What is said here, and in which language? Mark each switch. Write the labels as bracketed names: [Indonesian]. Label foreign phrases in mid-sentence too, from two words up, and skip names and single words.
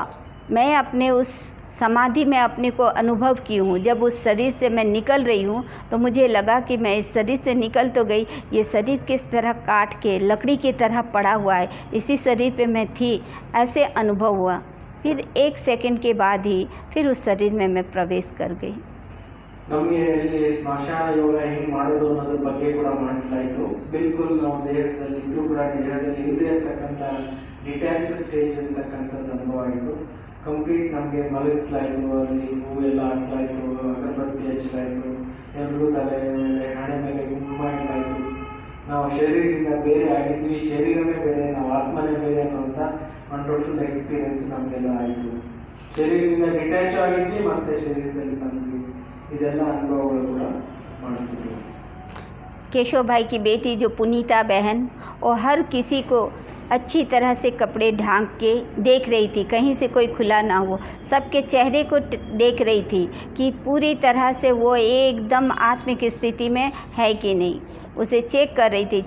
[Hindi] मैं अपने उस समाधि में अपने को अनुभव की हूँ। जब उस शरीर से मैं निकल रही हूँ तो मुझे लगा कि मैं इस शरीर से निकल तो गई, ये शरीर किस तरह काट के लकड़ी की तरह पड़ा हुआ है, इसी शरीर पे मैं थी, ऐसे अनुभव हुआ। फिर 1 सेकंड के बाद ही फिर उस शरीर में मैं प्रवेश कर गई। [Kannada] ನಮಗೆ ಇಲ್ಲಿ ಸ್ಮಶಾನ ಯೋಗ ಹೆಂಗೆ ಮಾಡೋದು ಅನ್ನೋದ್ರ ಬಗ್ಗೆ ಕೂಡ ಮಾಡಿಸಲಾಯಿತು. ಬಿಲ್ಕುಲ್ ನಾವು ದೇಹದಲ್ಲಿ ಇದ್ರೂ ಕೂಡ ದೇಹದಲ್ಲಿ ಇಲ್ಲದೆ ಇರ್ತಕ್ಕಂಥ [English] detach stage [Kannada] ಅಂತಕ್ಕಂಥದ್ದು ಅನುಭವ ಆಯಿತು. ಕಂಪ್ಲೀಟ್ ನಮಗೆ ಮಲಗಿಸಲಾಯಿತು, ಅಲ್ಲಿ ಹೂವೆಲ್ಲ ಹಾಕಲಾಯಿತು, ಅಗರಬತ್ತಿ ಹಚ್ಚಲಾಯಿತು, ಎಲ್ರಿಗೂ ತಲೆ ಮೇಲೆ ಹಣೆ ಮೇಲೆ ಕುಂಕುಮ ಇಡಲಾಯಿತು. ನಾವು ಶರೀರದಿಂದ ಬೇರೆ ಆಗಿದ್ವಿ, ಶರೀರವೇ ಬೇರೆ, ನಾವು ಆತ್ಮನೇ ಬೇರೆ ಅನ್ನುವಂಥ [English] wonderful experience [Kannada] ನಮಗೆಲ್ಲ ಆಯಿತು. ಶರೀರದಿಂದ ಡಿಟ್ಯಾಚ್ ಆಗಿದ್ವಿ, ಮತ್ತೆ ಶರೀರದಲ್ಲಿ ಬಂದ್ವಿ. ಇದೆಲ್ಲ ಅನುಭವಗಳು ಕೂಡ ಮಾಡಿಸಿದ್ವಿ. [Hindi] केशव भाई की बेटी जो पुनीता बहन, वो हर किसी को अच्छी तरह से कपड़े ढांक के देख रही थी, कहीं से कोई खुला ना हो। सबके चेहरे को देख रही थी कि पूरी तरह से वो एकदम आत्मिक स्थिति में है कि नहीं, उसे चेक कर रही थी।